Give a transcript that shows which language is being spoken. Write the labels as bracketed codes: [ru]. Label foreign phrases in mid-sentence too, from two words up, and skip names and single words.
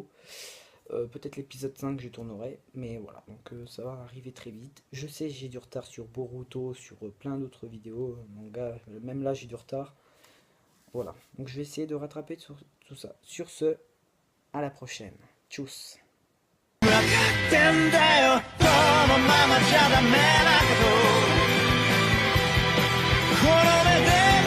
[fr] Peut-être l'épisode 5 je tournerai, mais voilà, donc ça va arriver très vite. Je sais, j'ai du retard sur Boruto, sur plein d'autres vidéos, manga, même là j'ai du retard. Voilà, donc je vais essayer de rattraper sur tout ça. Sur ce, à la prochaine. Tchuss. [ja] ってんだよこのままじゃダメなことこの目で